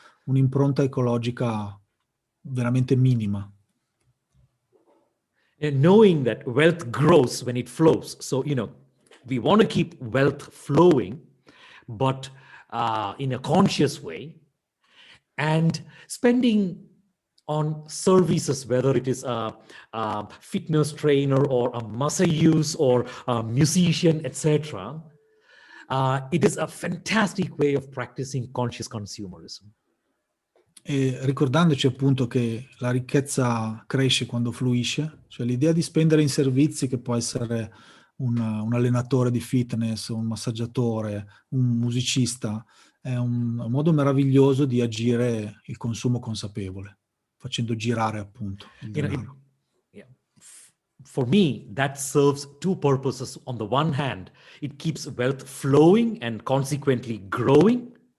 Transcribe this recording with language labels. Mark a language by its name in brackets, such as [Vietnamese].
[Italian] un'impronta ecologica veramente minima. [English] And knowing that wealth grows when it flows. So, we want to keep wealth flowing, but in a conscious way, and spending on services, whether it is a fitness trainer or a masseuse or a musician, etc. It is a fantastic way of practicing conscious consumerism. [Italian] E ricordandoci appunto che la ricchezza cresce quando fluisce, cioè l'idea di spendere in servizi che può essere un allenatore di fitness, un massaggiatore, un musicista, è un modo meraviglioso di agire il consumo consapevole, facendo girare appunto il [English] You know, [Italian] denaro. [English] yeah, for me, that serves two purposes. On the one hand, it keeps wealth flowing and consequently growing.